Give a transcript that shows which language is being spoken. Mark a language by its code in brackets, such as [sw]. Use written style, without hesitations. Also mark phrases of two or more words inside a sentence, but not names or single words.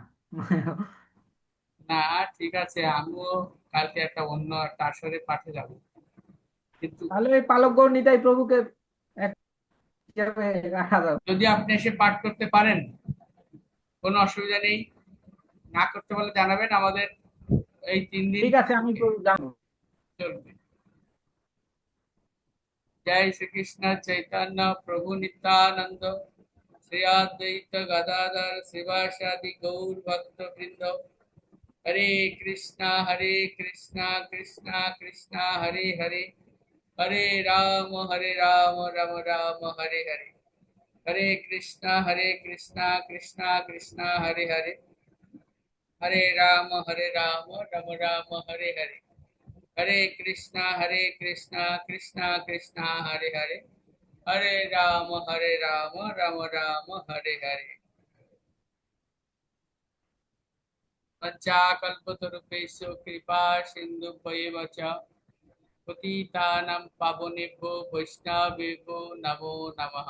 [bn] না, ঠিক আছে, আমিও কালকে একটা আসরে পাঠে যাব, কিন্তু তাহলে ওই পালক গৌর নিতাই প্রভুকে এক হিসাবে রাখা যাবে। যদি আপনি এসে পাঠ করতে পারেন, কোনো অসুবিধা নেই। না করতে বলে জানাবেন, আমাদের এই 3 দিন ঠিক আছে, আমি জানবো। [sa] চলবে। जय श्री कृष्ण चैतन्य प्रभु नित्यानंद श्री अद्वैत गदाधर शिवासादि गौर भक्त वृंद। हरे कृष्णा कृष्णा कृष्णा हरे हरे, हरे राम राम राम हरे हरे। हरे कृष्णा कृष्णा कृष्णा हरे हरे, हरे राम राम राम हरे हरे। हरे कृष्णा कृष्णा कृष्णा हरे हरे, हरे राम राम राम हरे हरे। पंचाकल्पतरुभ्यश्च कृपा सिन्धुभ्येव च पतितानां पावनेभ्यो वैष्णवेभ्यो नमो नमः।